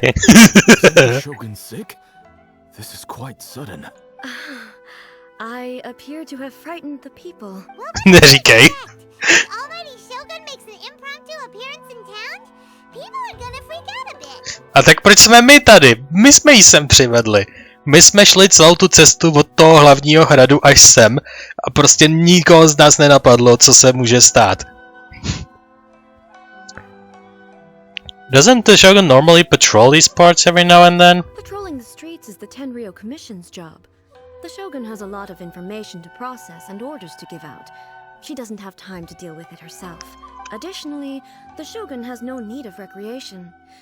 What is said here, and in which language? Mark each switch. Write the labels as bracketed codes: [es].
[en] Is the Shogun sick? This is quite sudden. I appear to have frightened the people. [cs] Neříkej. [en] Almighty Shogun makes an impromptu appearance in town? People are gonna freak out a bit. [cs] A tak proč jsme my tady? My jsme ji sem přivedli. My jsme šli celou tu cestu od toho hlavního hradu až sem a prostě nikoho z nás nenapadlo, co se může stát. [en] Doesn't the Shogun normally patrol these parts every now and then? Patrolling the streets is the Tenryou Commission's job. The Shogun has a lot of information to process and orders to give out. She doesn't have time to deal with it herself. Additionally, the Shogun has no need of recreation.